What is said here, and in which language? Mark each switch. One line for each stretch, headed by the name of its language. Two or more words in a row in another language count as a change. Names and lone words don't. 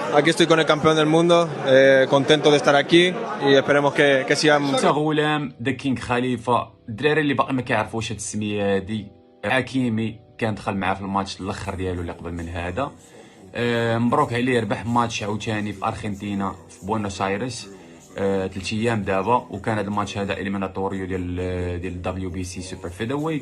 Spanish: aquí estoy con el campeón del mundo, contento de estar aquí y esperemos que sigamos.
Arabic: غلام
English: the king
Arabic: خليفه، الدراري اللي باقي ما كيعرفوش هاد السميه هادي، حكيمي كان دخل معاه في الماتش الاخر ديالو اللي قبل من هذا. مبروك عليه، ربح ماتش عاوتاني في ارجنتينا في بوينوس ايرس 3 ايام دابا، وكان هذا الماتش هذا اليميناتوريو ديال دبليو بي سي
English: super feather weight.